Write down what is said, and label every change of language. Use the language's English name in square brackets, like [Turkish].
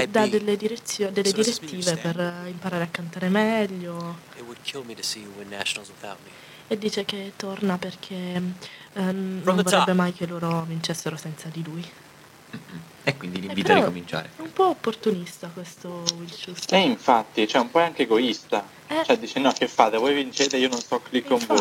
[Italian] e dà delle direttive per imparare a cantare meglio. [English] It would kill me to see you win nationals without me. [Italian] E dice che torna perché non vorrebbe mai che loro vincessero senza di lui. E quindi l'invita a ricominciare. È un po' opportunista questo Will Schuster. Infatti, cioè un po' è anche egoista. Cioè dice, no, che fate, voi vincete, io non sto qui con infatti,